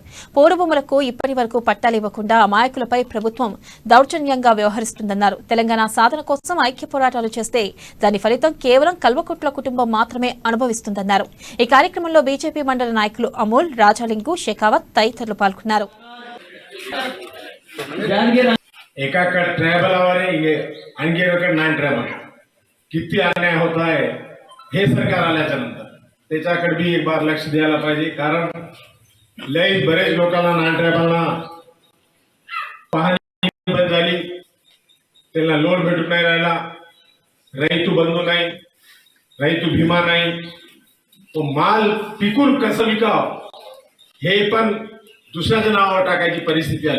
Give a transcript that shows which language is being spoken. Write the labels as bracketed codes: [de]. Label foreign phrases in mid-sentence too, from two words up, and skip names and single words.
[te] పోరుభూములకు ఇప్పటి వరకు పట్టాలివ్వకుండా అమాయకులపై ప్రభుత్వం దౌర్జన్యంగా వ్యవహరిస్తుందన్నారు. తెలంగాణ సాధన కోసం ఐక్య పోరాటాలు చేస్తే దాని ఫలితం కేవలం కల్వకుట్ల కుటుంబం మాత్రమే అనుభవిస్తుందన్నారు. ఈ కార్యక్రమంలో బీజేపీ మండల నాయకులు అమూల్, రాజాలింగు, షెకావత్ తదితరులు పాల్గొన్నారు. [mr] एकाकडे ट्रायबल आवारे आणखी [en] non tribal [mr] किती अन्याय होत आहे हे सरकार आल्याच्या नंतर त्याच्याकडे बी एक बार लक्ष द्यायला पाहिजे. कारण लय बरेच लोकांना [en] non tribal [mr] पाहणी बंद झाली, त्यांना लोन भेटून नाही राहिला, रैतू बंधू नाही, रैतू भीमा नाही, तो माल पिकून कसं विकाव हे पण दुसऱ्याच्या नावावर टाकायची परिस्थिती आली.